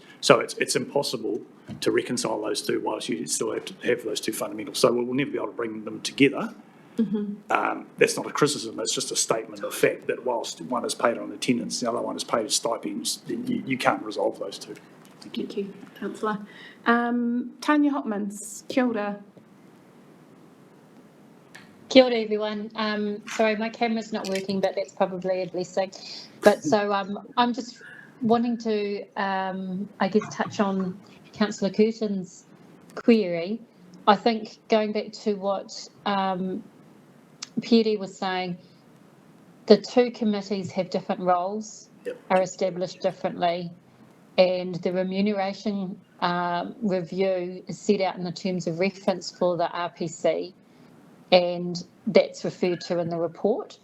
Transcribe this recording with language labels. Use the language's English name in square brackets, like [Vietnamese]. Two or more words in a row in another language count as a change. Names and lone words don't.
[English] So it's impossible to reconcile those two whilst you still have to have those two fundamentals. So we'll never be able to bring them together. That's not a criticism, it's just a statement of fact that whilst one is paid on attendance, the other one is paid as stipends, you can't resolve those two. Thank you, Councillor. Tanya Hopmans, [Māori] kia ora. Kia ora, [English] everyone. Sorry, my camera's not working, but that's probably a blessing. But so I'm just wanting to, I guess, touch on Councillor Curtin's query. I think going back to what Pierre was saying, the two committees have different roles, are established differently, and the remuneration review is set out in the terms of reference for the RPC, and that's referred to in the report.